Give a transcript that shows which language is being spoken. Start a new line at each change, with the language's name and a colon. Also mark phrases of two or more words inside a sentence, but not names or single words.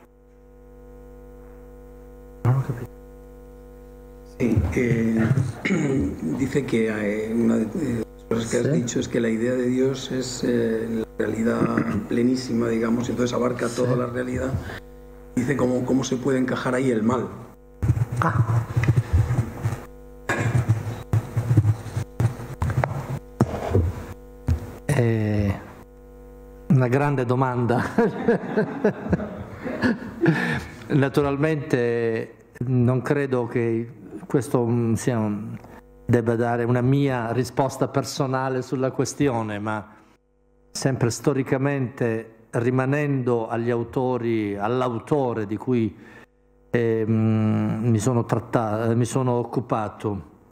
Spanish: Sí, dice que una de las cosas que has dicho es que la idea de Dios es la realidad plenísima, digamos, y entonces abarca toda la realidad. Dice cómo se puede encajar ahí el mal.
Italian: Una grande domanda. Naturalmente non credo che questo debba dare una mia risposta personale sulla questione, ma sempre storicamente, rimanendo agli autori, all'autore di cui mi sono occupato,